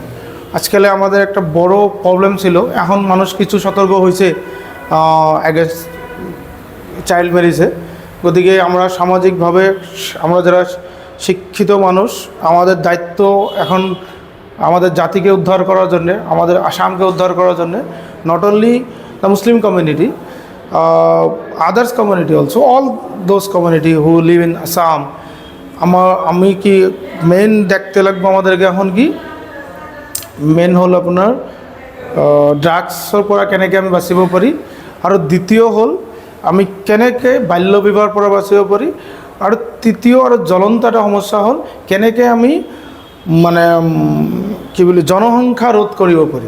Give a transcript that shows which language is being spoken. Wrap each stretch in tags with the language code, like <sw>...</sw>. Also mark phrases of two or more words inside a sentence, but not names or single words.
<bn>আজকাল আমাদের একটা বড় প্রবলেম ছিল, এখন মানুষ কিছু সতর্ক হয়েছে</bn> <en>against child marriage.</en> <bn>গতিকে আমরা সামাজিকভাবে, আমরা যারা শিক্ষিত মানুষ, আমাদের দায়িত্ব এখন আমাদের জাতিকে উদ্ধার করার জন্যে, আমাদের আসামকে উদ্ধার করার জন্যে,</bn> <en>not only the Muslim community, others community also, all those community who live in Assam.</en> <bn>আমি কি মেন দেখতে লাগবো আমাদেরকে এখন কি মেন হল আপনার</bn> <as>ড্রাগসৰ পৰা কেনেকৈ আমি বাচিব পাৰি, আৰু দ্বিতীয় হ'ল আমি কেনেকৈ বাল্য বিবাহৰ পৰা বাচিব পাৰি, আৰু তৃতীয় আৰু জ্বলন্ত এটা সমস্যা হ'ল কেনেকৈ আমি মানে কি বুলি জনসংখ্যা ৰোধ কৰিব পাৰি।</as>